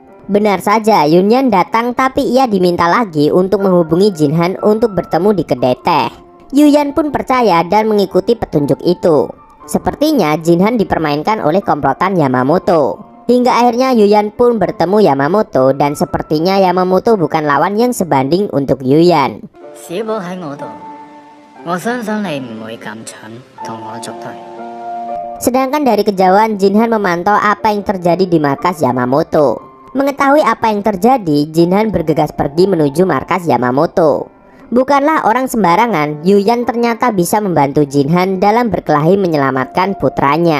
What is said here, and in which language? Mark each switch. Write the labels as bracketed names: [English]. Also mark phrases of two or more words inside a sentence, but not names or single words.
[Indonesian] Benar saja, Yunyan datang tapi ia diminta lagi untuk menghubungi Jinhan untuk bertemu di kedai teh. Yuyan pun percaya dan mengikuti petunjuk itu. Sepertinya Jinhan dipermainkan oleh komplotan Yamamoto. Hingga akhirnya Yuyan pun bertemu Yamamoto dan sepertinya Yamamoto bukan lawan yang sebanding untuk Yuyan. [Cantonese] 小寶喺我度，我相信你唔會咁蠢同我作對。 [Indonesian] Sedangkan dari kejauhan Jinhan memantau apa yang terjadi di markas Yamamoto. Mengetahui apa yang terjadi, Jinhan bergegas pergi menuju markas Yamamoto. Bukanlah orang sembarangan, Yuyan ternyata bisa membantu Jinhan dalam berkelahi menyelamatkan putranya.